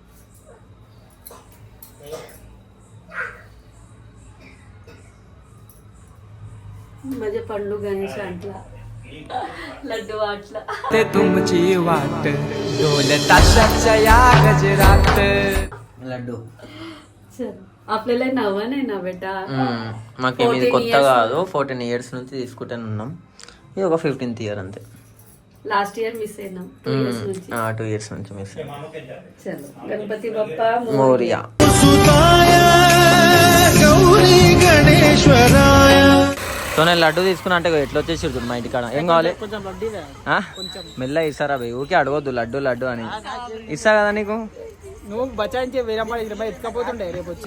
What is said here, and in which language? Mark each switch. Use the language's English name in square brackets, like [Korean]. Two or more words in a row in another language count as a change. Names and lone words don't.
[Marathi] माझे पंडू गणेश आणला लड्डू वाटला ते तुमची वाट ढोल ताशाच्या या गजरात [Telugu] లడ్డు [Marathi] चल आपल्याला नवा नाही ना बेटा [Telugu] మాకేమి ఇది కొత్త కాదు 14 ఇయర్స్ నుంచి తీసుకుంటూనే ఉన్నాం ఇది ఒక 15th ఇయర్ అంతే [English] last year miss [Telugu] అయినాం 2 ఇయర్స్ నుంచి 2 ఇయర్స్ నుంచి మిస్ [Marathi] चलो गणपती बाप्पा [Telugu] మోరియా సో నేను లడ్డు తీసుకున్నా అంటే ఎట్లా వచ్చేసి మా ఇంటికాడ ఏం కావాలి ఆ? మెల్ల ఇస్తారా భయ్ ఊకే అడగొద్దు లడ్డు లడ్డు అని ఇస్తా కదా నీకు నువ్వు బచాయించే వేరే ఎత్తుకపోతుండే రేపు వచ్చి